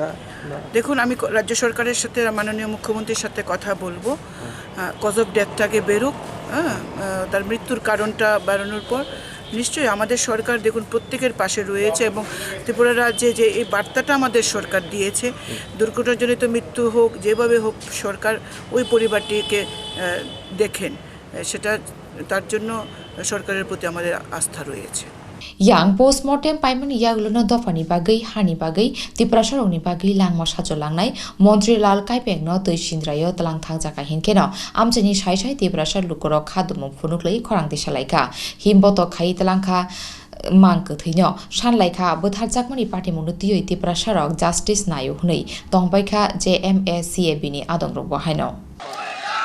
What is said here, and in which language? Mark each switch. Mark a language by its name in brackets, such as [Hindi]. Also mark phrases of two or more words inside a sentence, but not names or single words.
[Bangla] দেখুন আমি রাজ্য সরকারের সাথে মাননীয় মুখ্যমন্ত্রীর সাথে কথা বলবো [English] cause of deathটাকে [Bangla] বেরোক তার মৃত্যুর কারণটা বেরোনোর পর নিশ্চয়ই আমাদের সরকার দেখুন প্রত্যেকের পাশে রয়েছে এবং ত্রিপুরা রাজ্যে যে এই বার্তাটা আমাদের সরকার দিয়েছে দুর্ঘটনাজনিত মৃত্যু হোক যেভাবে হোক সরকার ওই পরিবারটিকে দেখেন সেটা তার জন্য সরকারের প্রতি আমাদের আস্থা রয়েছে [Kok Borok] Yang postmortem paiman yagluno dofani bagai hani bagai tiprasarongni bagai langma sajolangnai Montreal kaipeng no Thui sindrayo talang thangjaka hinkeno amjani sai tiprasar lukorok khadum phunuklei khorang disalaika himboto khai talangkha mangke thino sanlaika butharjakmani party munutioi tiprasarok justice nayo hnui tongbaikha JMACAB ni adongrok bahaino